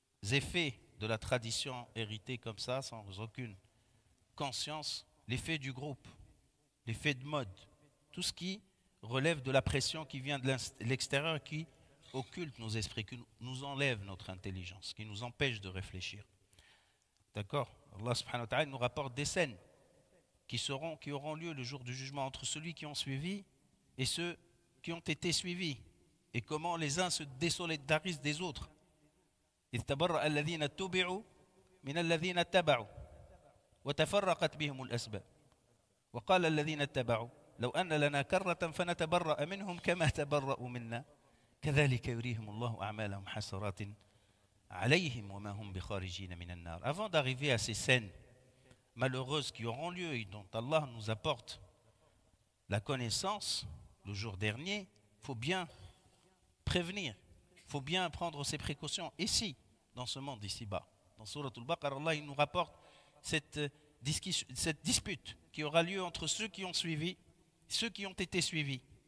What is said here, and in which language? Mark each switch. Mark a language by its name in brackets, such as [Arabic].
[French] effets de la tradition héritée comme ça, sans aucune conscience, l'effet du groupe, l'effet de mode, tout ce qui relève de la pression qui vient de l'extérieur, qui occulte nos esprits, qui nous enlève notre intelligence, qui nous empêche de réfléchir. D'accord? Allah subhanahu wa ta'ala nous rapporte des scènes qui auront lieu le jour du jugement entre ceux qui ont suivi et ceux qui ont été suivis, et comment les uns se désolidarisent des autres. [Arabic] إذ تبرأ الذين اتبعوا من الذين اتبعوا وتفرقت بهم الأسباب وقال الذين اتبعوا لو أن لنا كرة فنتبرأ منهم كما تبرأوا منا كذلك يريهم الله أعمالهم حسرات عليهم وما هم بخارجين من النار. [French] Avant d'arriver à ces scènes malheureuses qui auront lieu et dont Allah nous apporte la connaissance le jour dernier, il faut bien prévenir, il faut bien prendre ses précautions ici, dans ce monde ici-bas. Dans Surat al-Baqarah, Allah il nous rapporte cette dispute qui aura lieu entre ceux qui ont suivi, ceux qui ont été suivis.